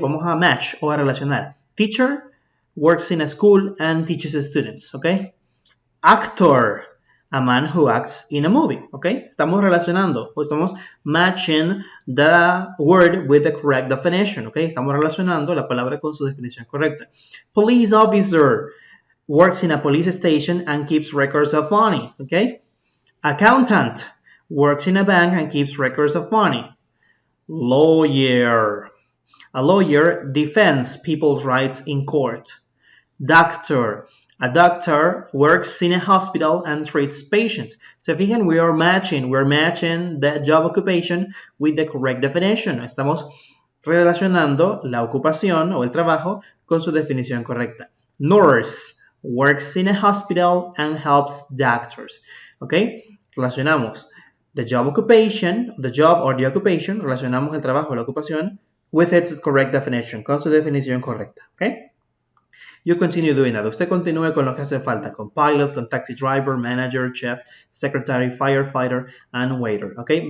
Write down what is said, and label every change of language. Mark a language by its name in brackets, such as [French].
[Spanish] Vamos a match o a relacionar. [English] Teacher works in a school and teaches students, ¿ok? Actor, a man who acts in a movie, ¿ok? [Spanish] Estamos relacionando, o estamos [English] matching the word with the correct definition, ¿ok? [Spanish] Estamos relacionando la palabra con su definición correcta. [English] Police officer works in a police station and keeps records of money, ¿ok? Accountant works in a bank and keeps records of money. Lawyer, a lawyer defends people's rights in court. Doctor, a doctor works in a hospital and treats patients. So fijan, we're matching the job occupation with the correct definition. [Spanish] Estamos relacionando la ocupación o el trabajo con su definición correcta. [English] Nurse works in a hospital and helps doctors. ¿Ok? Relacionamos the job occupation, the job or the occupation, [Spanish] relacionamos el trabajo o la ocupación [English] with its correct definition, [Spanish] con su definición correcta. [English] ¿Ok? You continue doing that. [Spanish] Usted continúe con lo que hace falta, [English] con pilot, con taxi driver, manager, chef, secretary, firefighter, and waiter. Okay?